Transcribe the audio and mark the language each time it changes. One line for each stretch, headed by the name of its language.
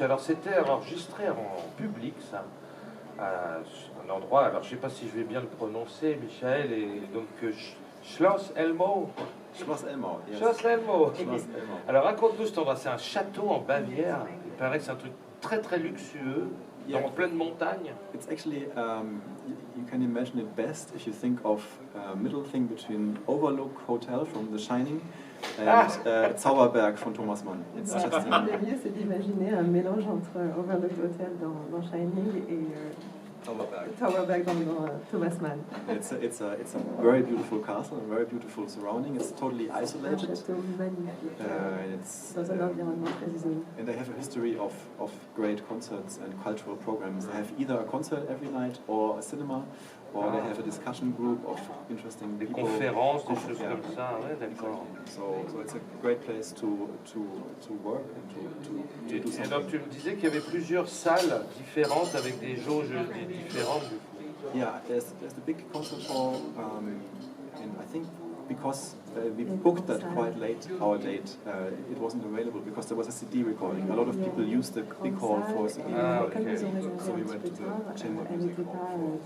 French: Alors c'était enregistré en public, ça, à un endroit, alors je sais pas si je vais bien le prononcer, Michael, et donc Schloss Elmo.
English: Schloss Elmo, yes. Schloss Elmo. Schloss Elmo.
French: Alors raconte-nous cet endroit, c'est un château en Bavière, il paraît que c'est un truc très très luxueux, en pleine montagne.
English: It's actually, you can imagine it best if you think of a middle thing between Overlook Hotel from The Shining and Zauberberg von Thomas Mann. It's just
French: Le mieux, c'est d'imaginer un mélange entre Overlook Hotel dans Shining et Zauberberg dans Thomas Mann.
English: It's a very beautiful castle, a very beautiful surrounding. It's totally isolated.
French: Un château magnifique, dans un environnement très isolé.
English: And they have a history of great concerts and cultural programs. They have either a concert every night or a cinema, or they have a discussion group of interesting
French: des
English: people.
French: Conférences, des choses comme ça, ouais, d'accord.
English: So it's a great place to work and to do something.
French: Et donc tu me disais qu'il y avait plusieurs salles différentes avec des jauges différentes.
English: Yeah, there's the big concert hall, and I think because we booked that quite late, our date, it wasn't available because there was a CD recording. A lot of people used the big hall for CD recording. So we went to the Chamber of Music Hall.